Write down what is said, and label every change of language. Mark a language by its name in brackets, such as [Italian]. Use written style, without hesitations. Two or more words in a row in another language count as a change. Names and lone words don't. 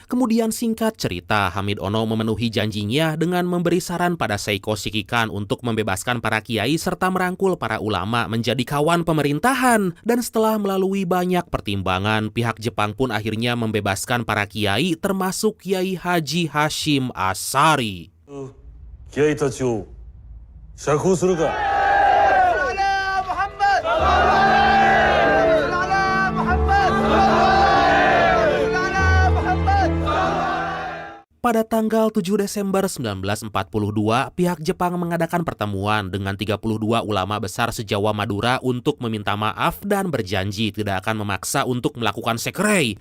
[Indonesian] Kemudian singkat cerita, Hamid Ono memenuhi janjinya dengan memberi saran pada Seiko Shikikan untuk membebaskan para kiai serta merangkul para ulama menjadi kawan pemerintahan. Dan setelah melalui banyak pertimbangan, pihak Jepang pun akhirnya membebaskan para kiai termasuk Kiai Haji Hashim Ashari. [Japanese] 気合たちを釈放するか。 [Indonesian] Pada tanggal 7 Desember 1942, pihak Jepang mengadakan pertemuan dengan 32 ulama besar se-Jawa Madura untuk meminta maaf dan berjanji tidak akan memaksa untuk melakukan sekre.